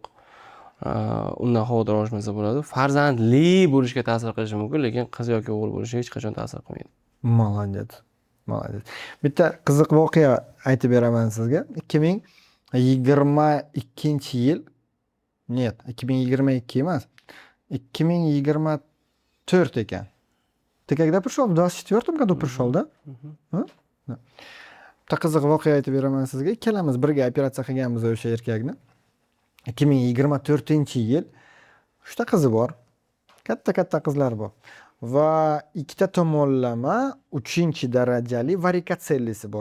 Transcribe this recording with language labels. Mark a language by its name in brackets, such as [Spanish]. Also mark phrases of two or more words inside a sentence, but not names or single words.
[Uzbek] Undan xavotir olishmasa bo'ladi. Farzandli bo'lishga ta'sir qilishi mumkin, lekin qiz yoki o'g'il bo'lishiga hech qachon ta'sir qilmaydi. [Russian] Молодец. Молодец. [Uzbek] Bitta qiziq voqea aytib beraman sizga. 2022-yil Нет, 2022 emas. 2024 ekan. [Russian] Ты когда пришел? В 24 году пришел, да? [Uzbek] Bitta qiziq voqea aytib beraman sizga. Ikkalamiz birga operatsiya qilganmiz o'sha erkakni. 2024-yil. Uchta qizi bor. Katta qizlar bor. Va ikkita tomonlama 3-darajali varikatsellisi bor.